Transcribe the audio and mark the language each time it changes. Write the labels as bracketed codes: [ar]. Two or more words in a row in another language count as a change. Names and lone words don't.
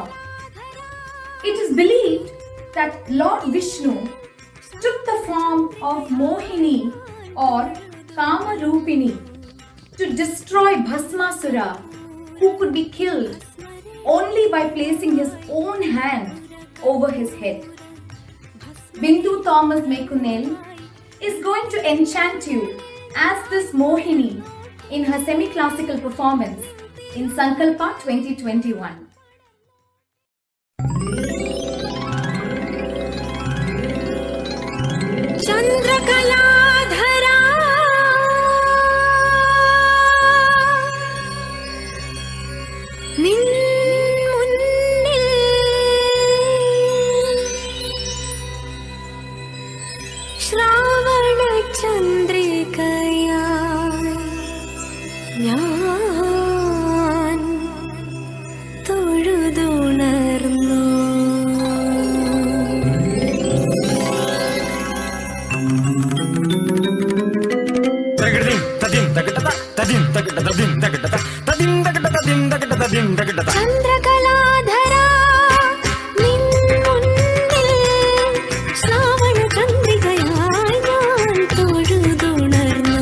[en] It is believed that Lord Vishnu took the form of Mohini or Kamarupini to destroy Bhasmasura, who could be killed only by placing his own hand over his head. Bindu Thomas Mekunel is going to enchant you as this Mohini in her semi-classical performance in Sankalpa 2021. [ml] चंद्रकलाधरा നിൻ മുന്നിൽ ശ്രാവണ ചന്ദ്രികയ ഞാൻ തൊഴുതുണർന്നു. ചന്ദ്രകലാധര നിൻ മുന്നിൽ ശ്രാവണ ചന്ദ്രികയായി ഞാൻ തൊഴുതുണർന്നു.